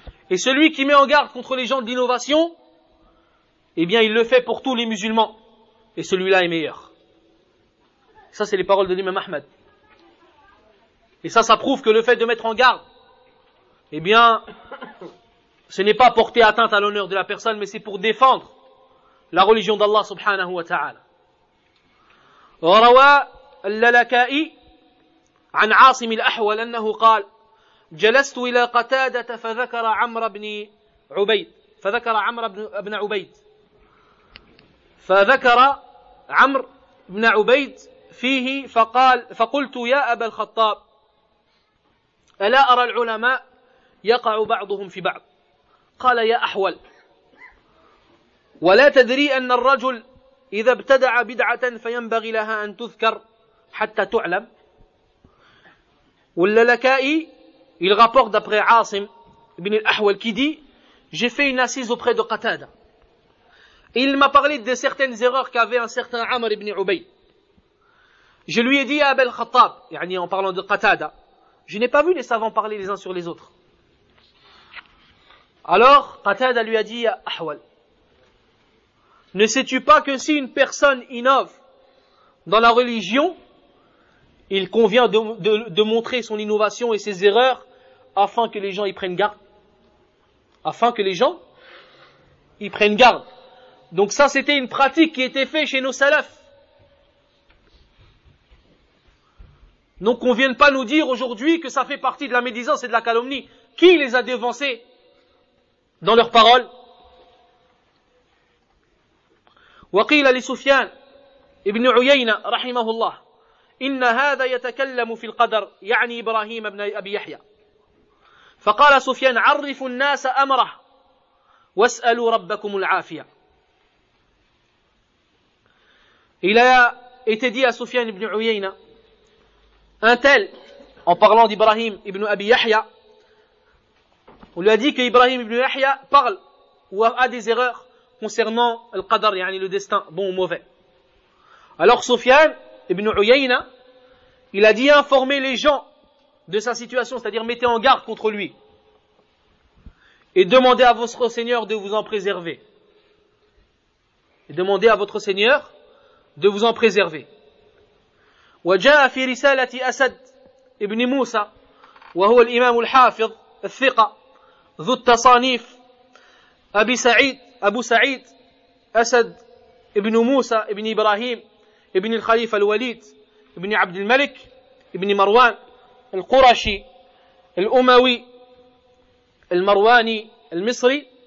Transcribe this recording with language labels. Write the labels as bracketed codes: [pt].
[fr] Et celui qui met en garde contre les gens d'innovation, eh bien il le fait pour tous les musulmans, et celui-là est meilleur. Ça, c'est les paroles de l'imam Ahmed. Et ça, ça prouve que le fait de mettre en garde, eh bien, ce n'est pas porter atteinte à l'honneur de la personne, mais c'est pour défendre la religion d'Allah [ar] subhanahu wa ta'ala. Wa rawa al-Lalaka'i an 'Asim al-Ahwal annahu qala: jalastu ila Qatadah fa dhakara 'Amr ibn 'Ubayd فيه فقال فقلت يا أبا الخطاب ألا أرى العلماء يقع بعضهم في بعض؟ قال: يا أحول، ولا تدري أن الرجل إذا ابتدع بدعة فينبغي لها أن تذكر حتى تعلم؟ [fr] واللكائي il rapporte d'après عاصم بن الأحول qui dit: j'ai fait une assise auprès de Qatada. Il m'a parlé de certaines erreurs qu'avait un certain Amr ibn Ubayd. Je lui ai dit: Abu al-Khattab, yani en parlant de Qatada, je n'ai pas vu les savants parler les uns sur les autres. Alors Qatada lui a dit: Ahwal, ne sais-tu pas que si une personne innove dans la religion, il convient de montrer son innovation et ses erreurs afin que les gens y prennent garde. Afin que les gens y prennent garde. Donc ça, c'était une pratique qui était faite chez nos salafs. Donc, on ne vienne pas nous dire aujourd'hui que ça fait partie de la médisance et de la calomnie. qui les a devancés dans leurs paroles. [ar] وقيل لسفيان ابن عيينة رحمه الله إن هذا يتكلم في القدر يعني إبراهيم ابن أبي يحيى فقال سفيان عرف الناس أمره واسألوا ربكم العافية. [fr] Il a été dit à Sufyan ibn Uyayna, un tel, en parlant d'Ibrahim ibn Abi Yahya, on lui a dit qu'Ibrahim ibn Yahya parle ou a des erreurs concernant le qadr, yani le destin, bon ou mauvais. Alors Sufyan ibn Uyayna, il a dit informer les gens de sa situation, c'est-à-dire mettez en garde contre lui et demandez à votre Seigneur de vous en préserver. Et demandez à votre Seigneur de vous en préserver. [ar] وجاء في رسالة أسد ابن موسى وهو الإمام الحافظ الثقة ذو التصانيف أبو سعيد أسد ابن موسى ابن إبراهيم ابن الخليفة الوليد ابن عبد الملك ابن مروان القرشي الأموي المرواني المصري